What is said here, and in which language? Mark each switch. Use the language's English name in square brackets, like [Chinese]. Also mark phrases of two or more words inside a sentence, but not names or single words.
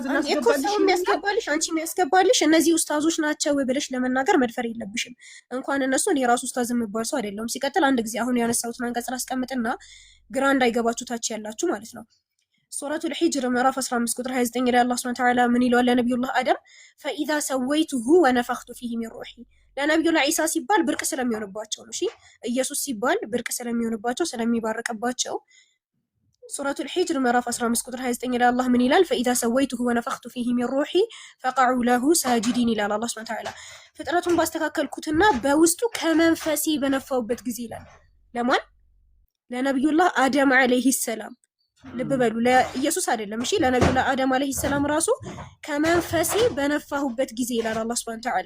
[Amharic] እናስገባልሽ አንቺ የሚያስገባልሽ እነዚህ ኡስታዞች ናቸው ብለሽ ለመናገር መድፈር የለብሽም እንኳን እነሱን የራሱ ኡስታዝ የሚባል ሰው አይደለም ሲቀጥል አንድ ጊዜ አሁን ያነሳሁትን አንቀጽ ላስቀምጥና ግራ እንዳይገባችሁ ታች ያላችሁ ማለት ነው ሱረቱል ሂጅር ምዕራፍ 15 ቁጥር 29 ላይ አላህ [Arabic] سبحانه وتعالى [Amharic] ምን ይላል ለነብዩላህ አደም [Arabic] فاذا سويته ونفخت فيه من روحي [Amharic] ለነብዩላህ ኢሳ ሲባል ብርቅ ስለሚሆንባቸው ነው እሺ ኢየሱስ ሲባል ብርቅ ስለሚሆንባቸው ስለሚባረከባቸው ሱረቱል ሂጅር ምዕራፍ 15 ቁጥር 29 ላይ አላህ ምን ይላል [Arabic] فاذا سويته ونفخت فيه من روحي فقعوا له ساجدين [Amharic] ይላል አላህ [Arabic] سبحانه وتعالى [Amharic] ፍጥረቱን ባስተካከልኩትና በውስጡ ከመንፈሴ በነፋውበት ጊዜ ይላል ለማን ለነብዩላህ አደም [Arabic] عليه السلام [Amharic] ልብ በሉ ለኢየሱስ አይደለም እሺ ለነብዩላህ አደም [Arabic] عليه السلام [Amharic] ራሱ ከመንፈሴ በነፋሁበት ጊዜ ይላል አላህ [Arabic] سبحانه وتعالى